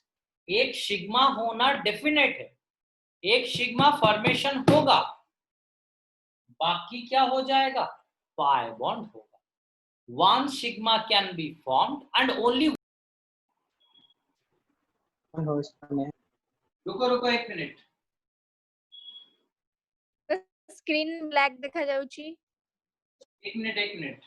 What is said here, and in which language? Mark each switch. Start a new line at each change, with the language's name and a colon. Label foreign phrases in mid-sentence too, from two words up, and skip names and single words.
Hindi: एक सिग्मा होना डेफिनेट है, एक
English: sigma formation
Hindi: होगा, बाकी क्या हो जाएगा,
English: pi bond
Hindi: होगा।
English: One sigma can be formed and only.
Hindi: हो इसमें रुको रुको एक मिनट,
English: screen black
Odia: ଦେଖା ଯାଉଛି
Hindi: एक मिनट एक मिनट।